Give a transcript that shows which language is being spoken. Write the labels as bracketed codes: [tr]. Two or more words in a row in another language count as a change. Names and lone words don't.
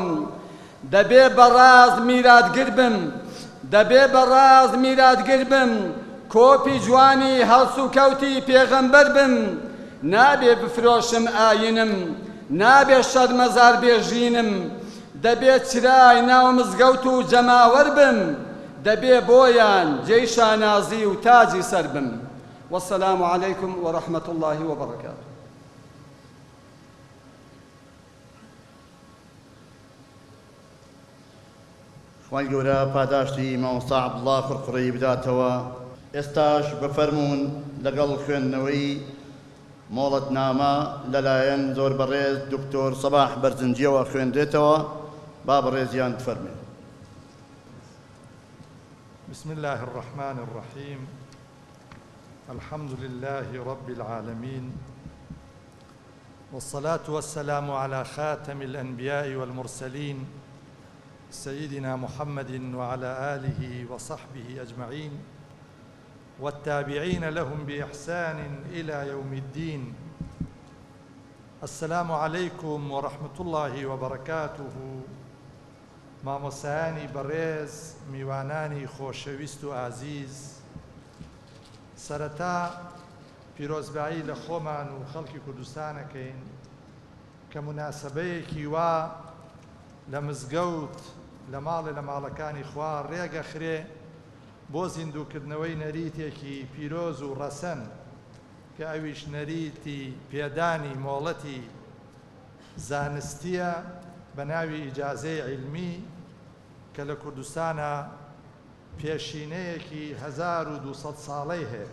[ckb] دەبێ بەڕاز میراتگر بم، کۆپی جوانی هەڵس و کەوتی پێغەمبەر بم. نابێ بفرۆشم ئاینم، نابێ شەرمەزار بێژینم، دەبێ چرای ناو مزگەوت و جەماوەر بم، دەبێ بۆیان جێی شانازی و تاجی سەر بم. [ar] والسلام عليكم ورحمة الله وبركاته. [ckb] خوای گەورە پاداشتی مامۆستا عەبدوڵڵا قورقوڕی بداتەوە. ئێستاش بفەرمونون لەگەڵ خوێندنەوەی مۆڵەتنامە لەلایەن زۆر بەڕێز دکتۆر سەباح بەرزنجیەوە خوێندرێتەوە. با بەڕێزیان بفەرمێن. [ar] بسم الله الرحمن الرحيم. الحمد لله رب العالمين، والصلاة والسلام على خاتم الأنبياء والمرسلين سيدنا محمد وعلى آله وصحبه أجمعين والتابعين لهم بإحسان إلى يوم الدين. السلام عليكم ورحمة الله وبركاته. [ckb] مامۆسایانی بەڕێز، میوانانی خۆشەویست و ئازیز، سەرەتا پیرۆزبایی لە خۆمان و خەڵکی کوردستانەکەین کە موناسەبەیەکی وا لە مزگەوت لە ماڵەکانی خوا ڕێگەخرێ بۆ زیندووکردنەوەی نەریتێکی پیرۆز و ڕەسەن کە ئەویش نەریتی پێدانی مۆڵەتی زانستیە بە ناوی ئیجازەی عیلمی کە لە کوردستانە پێشینەیەکی 1200 ساڵەی هەیە.